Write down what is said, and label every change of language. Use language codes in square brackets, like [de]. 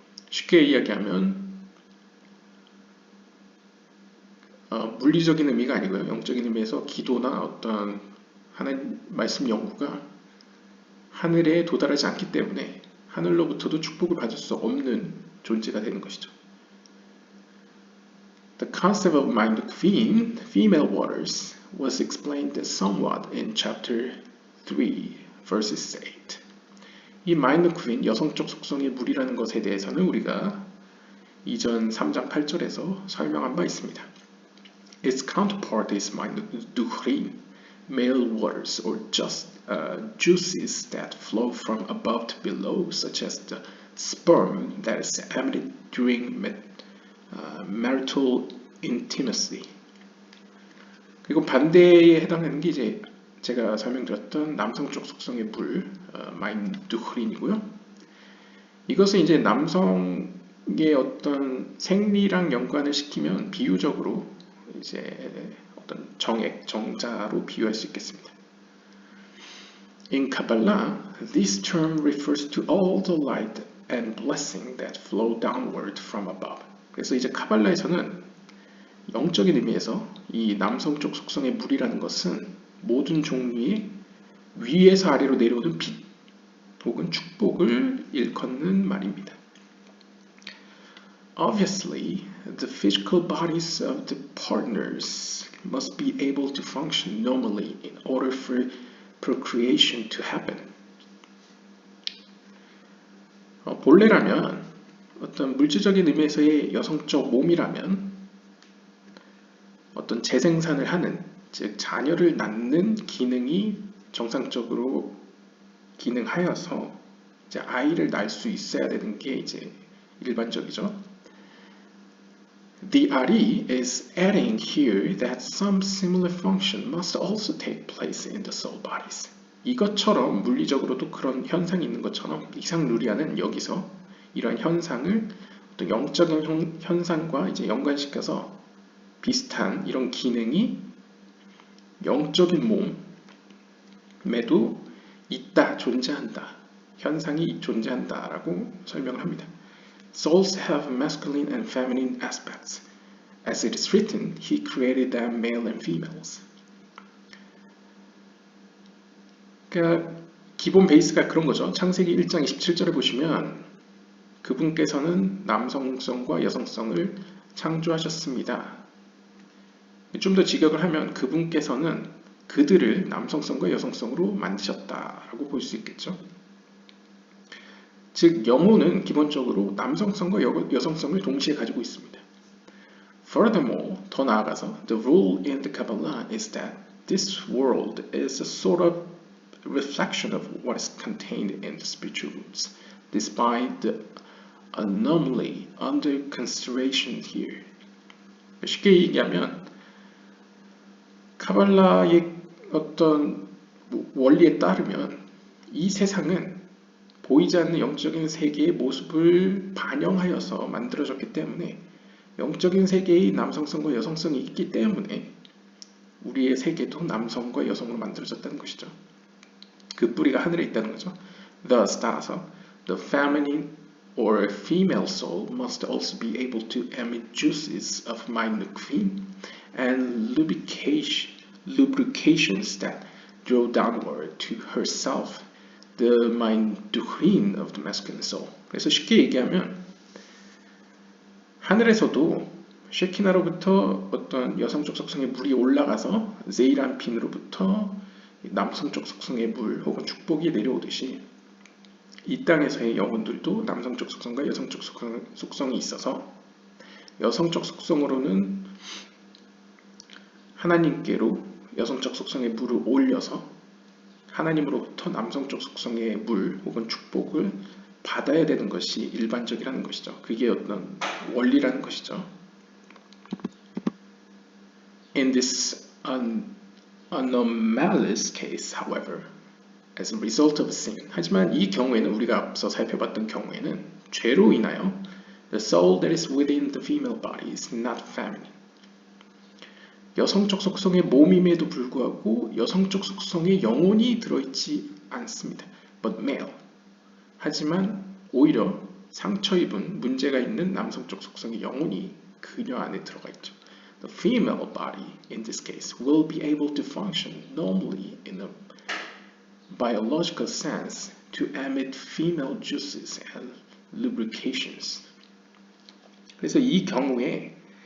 [ko] 쉽게 이야기하면 물리적인 의미가 아니고요. 영적인 의미에서 기도나 어떤 하나님 말씀 연구가 하늘에 도달하지 않기 때문에 하늘로부터도 축복을 받을 수 없는 존재가 되는 것이죠. [en] The concept of Maindukvin, female waters, was explained somewhat in chapter 3, verses 8. [ko] 이 Maindukvin, 여성적 속성의 물이라는 것에 대해서는 우리가 이전 3장 8절에서 설명한 바 있습니다. [en] Its counterpart is Maindukrin, male waters or just juices that flow from above to below, such as the sperm that is emitted during marital intimacy. [ko] 그리고 반대에 해당하는 게 이제 제가 설명드렸던 남성적 속성의 물, 마인두흐린이고요. 이것은 이제 남성의 어떤 생리랑 연관을 시키면 비유적으로 이제 어떤 정액, 정자로 비유할 수 있겠습니다. [en] In Kabbalah, this term refers to all the light and blessing that flow downward from above. [ko] 그래서 이제 카발라에서는 영적인 의미에서 이 남성적 속성의 물이라는 것은 모든 종류의 위에서 아래로 내려오는 빛 혹은 축복을 일컫는 말입니다. [en] Obviously, the physical bodies of the partners must be able to function normally in order for procreation to happen. [ko] 본래라면 어떤 물질적인 의미에서의 여성적 몸이라면 어떤 재생산을 하는, 즉 자녀를 낳는 기능이 정상적으로 기능하여서 이제 아이를 낳을 수 있어야 되는 게 이제 일반적이죠. [en] The RE is adding here that some similar function must also take place in the soul bodies. [ko] 이것처럼 물리적으로도 그런 현상이 있는 것처럼 이상 루리아는 여기서 이런 현상을 어떤 영적인 현상과 이제 연관시켜서 비슷한 이런 기능이 영적인 몸에도 있다, 존재한다, 현상이 존재한다라고 설명을 합니다. [en] Souls have masculine and feminine aspects. As it is written, He created them male and females. [ko] 그러니까 기본 베이스가 그런 거죠. 창세기 1장 27절에 보시면 그분께서는 남성성과 여성성을 창조하셨습니다. 좀 더 직역을 하면 그분께서는 그들을 남성성과 여성성으로 만드셨다라고 볼 수 있겠죠. 즉 영혼은 기본적으로 남성성과 여성성을 동시에 가지고 있습니다. [en] Furthermore, [ko] 더 나아가서 [en] the rule in the Kabbalah is that this world is a sort of reflection of what is contained in the spiritual roots, despite the anomaly under consideration here. [ko] 쉽게 얘기하면 카발라의 어떤 원리에 따르면 이 세상은 보이지 않는 영적인 세계의 모습을 반영하여서 만들어졌기 때문에 영적인 세계의 남성성과 여성성이 있기 때문에 우리의 세계도 남성과 여성으로 만들어졌다는 것이죠. 그 뿌리가 하늘에 있다는 거죠. [en] Thus, [ko] 따라서 [en] the feminine or female soul must also be able to emit juices of Maindukvin and lubrications that draw downward to herself the Maindukvin of the masculine soul. [ko] 그래서 쉽게 얘기하면 하늘에서도 쉐키나로부터 어떤 여성적 속성의 물이 올라가서 제이란핀으로부터 남성적 속성의 물 혹은 축복이 내려오듯이 이 땅에서의 영혼들도 남성적 속성과 여성적 속성이 있어서 여성적 속성으로는 하나님께로 여성적 속성의 물을 올려서 하나님으로부터 남성적 속성의 물 혹은 축복을 받아야 되는 것이 일반적이라는 것이죠. 그게 어떤 원리라는 것이죠. [en] In this anomalous case, however, as a result of sin, [ko] 하지만 이 경우에는 우리가 앞서 살펴봤던 경우에는 죄로 인하여 [en] the soul that is within the female body is not feminine. [ko] 여성적 속성의 몸임에도 불구하고 여성적 속성의 영혼이 들어있지 않습니다. [en] But male. [ko] 하지만 오히려 상처 입은 문제가 있는 남성적 속성의 영혼이 그녀 안에 들어가 있죠. [en] The female body, in this case, will be able to function normally in a biological sense to emit female juices and lubrications. [ko] 그래서 이 경우에